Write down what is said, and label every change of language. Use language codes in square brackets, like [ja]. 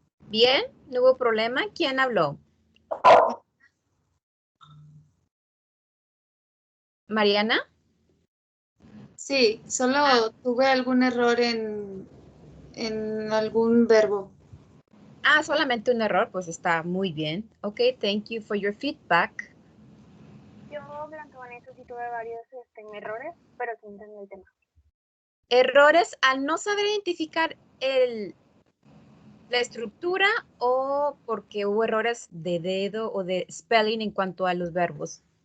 [es] Bien, no hubo problema. ¿Quién habló? ¿Mariana? Sí, solo tuve algún error en algún verbo. Ah, solamente un error, pues está muy bien. [en] Ok, thank you for your feedback. [es] Yo, Blanca Vanessa, sí tuve varios errores, pero sí entendí el tema. Errores al no saber identificar la estructura o porque hubo errores de dedo o de spelling en cuanto a los verbos.